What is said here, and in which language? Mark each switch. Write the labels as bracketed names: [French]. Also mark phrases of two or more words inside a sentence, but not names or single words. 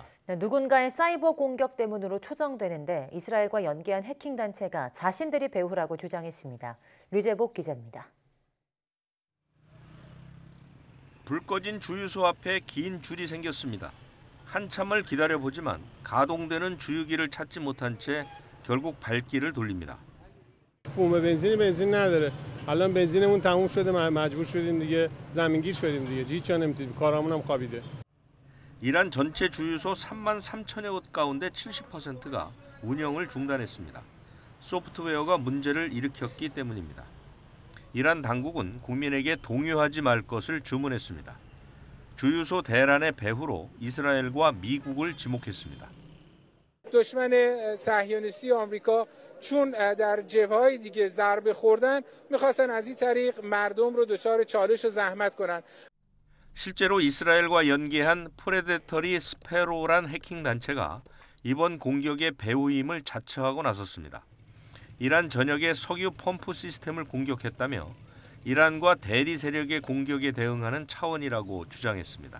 [Korean] 네, 누군가의 사이버 공격 때문으로 추정되는데 이스라엘과 연계한 해킹 단체가 자신들이 배후라고 주장했습니다. 류재복 기자입니다. 불 꺼진 주유소 앞에 긴 줄이 생겼습니다. 한참을 기다려보지만 가동되는 주유기를 찾지 못한 채 결국 발길을 돌립니다. [Persian] بوم بنزین نداره. الان بنزینمون تموم شده مجبور شدیم دیگه زمینگیر شدیم دیگه. هیچ جا نمیتونیم. کارامون هم خوابیده. [Korean] 이란 전체 주유소 3만 3천여 곳 가운데 70%가 운영을 중단했습니다. 소프트웨어가 문제를 일으켰기 때문입니다. 이란 당국은 국민에게 동요하지 말 것을 주문했습니다. 주유소 대란의 배후로 이스라엘과 미국을 지목했습니다. [Persian] دشمن صهیونیستی آمریکا چون در جبهه‌های دیگه ضربه خوردن می‌خواستن از این طریق مردم رو دچار چالش و زحمت کنن. [Korean] 실제로 이스라엘과 연계한 프레데터리 스페로란 해킹 단체가 이번 공격의 배후임을 자처하고 나섰습니다. 이란 전역의 석유 펌프 시스템을 공격했다며 이란과 대리 세력의 공격에 대응하는 차원이라고 주장했습니다.